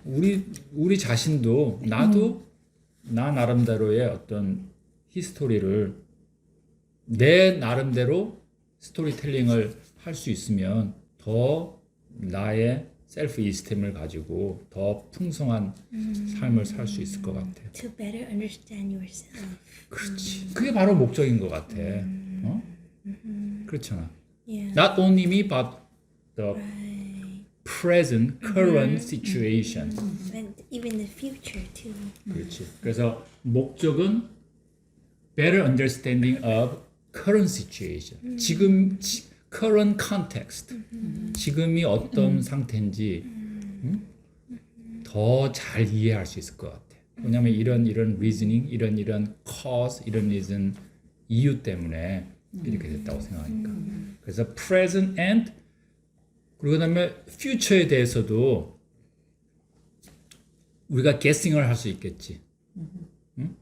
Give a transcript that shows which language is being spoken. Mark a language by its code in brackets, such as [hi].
[ko] 우리 자신도 나도 나 나름대로의 어떤 히스토리를 내 나름대로 스토리텔링을 할 수 있으면 더 나의 셀프 이스템을 가지고 더 풍성한 삶을 살 수 있을 것 같아. [en] To better understand yourself. [ko] 그렇지. 그게 바로 목적인 것 같아. 그렇잖아. [en] Yeah. Not only me, but the Right. present, current situation. And even the future too. [ko] 그렇지. 그래서 목적은 [en] better understanding of current situation. [ko] 지금 [en] current context. [ko] 지금이 어떤 상태인지 더 잘 이해할 수 있을 것 같아. 왜냐하면 이런 reasoning, 이런 cause, 이런 reason 이유 때문에 이렇게 됐다고 생각하니까. 그래서 [en] present and [ko] 그리고 그다음에 future에 대해서도 우리가 guessing을 할 수 있겠지. 응?